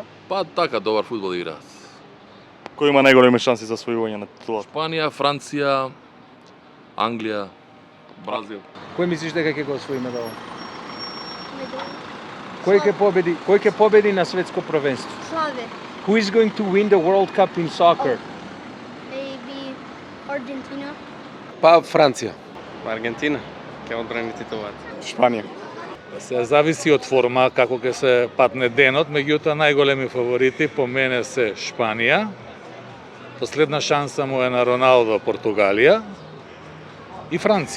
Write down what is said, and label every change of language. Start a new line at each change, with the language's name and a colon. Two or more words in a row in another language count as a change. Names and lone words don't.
Macedonian: Па така добар фудбал играат. Кој има најголеми шанси за освојување на титулата? Шпанија, Франција, Англија, Бразил. Кој мислиш дека ќе го освои медалот? Кој ќе победи на светско првенство? Slave.
English: Who is going to win the World Cup in soccer? Maybe Argentina.
Macedonian: Па Франција. Аргентина ќе одбрани титулата. Шпанија. Се зависи од форма како ќе се патне денот, меѓутоа најголеми фаворити по мене се Шпанија. Последна шанса му е на Роналдо, Португалија и Франција.